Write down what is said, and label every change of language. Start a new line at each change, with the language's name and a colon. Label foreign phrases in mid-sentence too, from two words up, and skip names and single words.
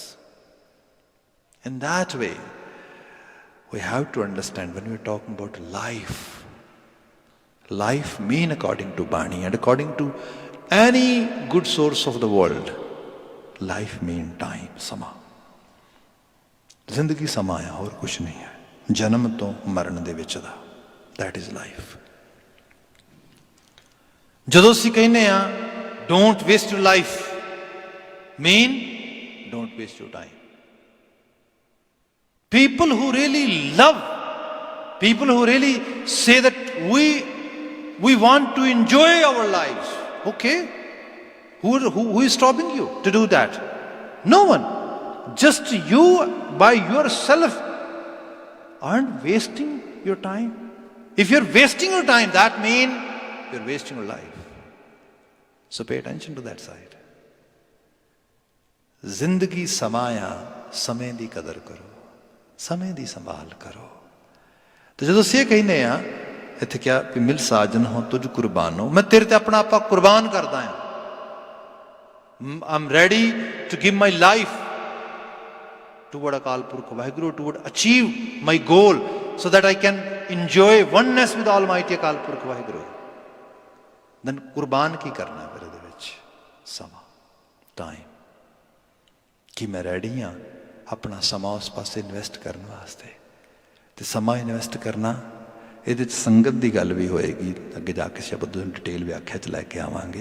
English: In that way, we have to understand when we are talking about life, life mean according to Bani and according to any good source of the world, life mean time, sama.
Punjabi: ਜ਼ਿੰਦਗੀ ਸਮਾਂ ਆ, ਹੋਰ ਕੁਛ ਨਹੀਂ ਹੈ, ਜਨਮ ਤੋਂ ਮਰਨ ਦੇ ਵਿੱਚ ਦਾ,
English: that is life.
Punjabi: ਜਦੋਂ ਅਸੀਂ ਕਹਿੰਦੇ ਆ
English: don't waste your life, mean don't waste your time. People who really love, people who really say that we want to enjoy our lives, okay, who is stopping you to do that? No one. Just you by yourself aren't wasting your time. If you're wasting your time, that means you're wasting your life. So pay attention to that side.
Punjabi: ਜ਼ਿੰਦਗੀ ਸਮਾਂ ਆ, ਸਮੇਂ ਦੀ ਕਦਰ ਕਰੋ, ਸਮੇਂ ਦੀ ਸੰਭਾਲ ਕਰੋ। ਤੇ ਜਦੋਂ ਅਸੀਂ ਇਹ ਕਹਿੰਦੇ ਆ ਇੱਥੇ ਕਿਹਾ ਕਿ ਮਿਲ ਸਾਜਨ ਹੋ ਤੁਝ ਕੁਰਬਾਨੋ, ਮੈਂ ਤੇਰੇ ਤੇ ਆਪਣਾ ਆਪਾ ਕੁਰਬਾਨ ਕਰਦਾ ਹਾਂ।
English: I'm ready to give my life toward Akal Purkh Vaheguru, toward achieve my goal so that I can enjoy oneness with Almighty Akal Purkh Vaheguru.
Punjabi: Then ਕੁਰਬਾਨ ਕੀ ਕਰਨਾ ਫਿਰ ਇਹਦੇ ਵਿੱਚ? ਸਮਾਂ, ਟਾਈਮ। ਕਿ ਮੈਂ ਰੈਡੀ ਹਾਂ ਆਪਣਾ ਸਮਾਂ ਉਸ ਪਾਸੇ ਇਨਵੈਸਟ ਕਰਨ ਵਾਸਤੇ। ਤੇ ਸਮਾਂ ਇਨਵੈਸਟ ਕਰਨਾ, ਇਹਦੇ 'ਚ ਸੰਗਤ ਦੀ ਗੱਲ ਵੀ ਹੋਏਗੀ, ਅੱਗੇ ਜਾ ਕੇ ਸ਼ਬਦ ਨੂੰ ਡਿਟੇਲ ਵਿਆਖਿਆ 'ਚ ਲੈ ਕੇ ਆਵਾਂਗੇ।